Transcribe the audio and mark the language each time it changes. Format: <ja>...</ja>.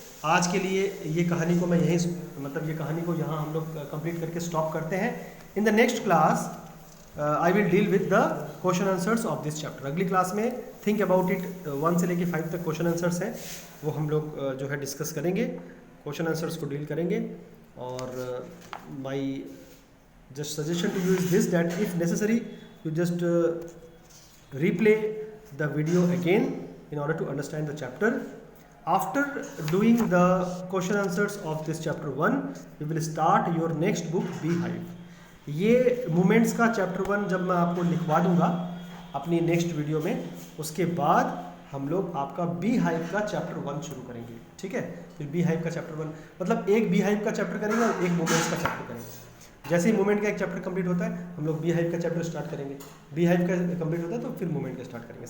<hi>आज के लिए ये कहानी को मैं यहीं, मतलब ये कहानी को यहाँ हम लोग कंप्लीट करके स्टॉप करते हैं।</hi> <en>In the next class I will deal with the question answers of this chapter.</en> <hi>अगली क्लास में थिंक अबाउट इट 1 से लेके 5 तक क्वेश्चन आंसर्स हैं, वो हम लोग जो है डिस्कस करेंगे, क्वेश्चन आंसर्स को डील करेंगे। और</hi> <en>My just suggestion to you is this, that if necessary you just replay the video again in order to understand the chapter. After doing the question answers of this chapter 1, you will start your next book Beehive.</en> <hi>ये moments का chapter 1 जब मैं आपको लिखवा दूंगा अपनी next video में, उसके बाद हम लोग आपका Beehive का चैप्टर 1 शुरू करेंगे, ठीक है। फिर Beehive का चैप्टर 1 मतलब एक Beehive का चैप्टर करेंगे और एक मोमेंट्स का चैप्टर करेंगे। जैसे ही मूवमेंट का एक चैप्टर कंप्लीट होता है हम लोग Beehive का चैप्टर स्टार्ट करेंगे, Beehive का कंप्लीट होता है तो फिर मूवमेंट का स्टार्ट करेंगे।</hi>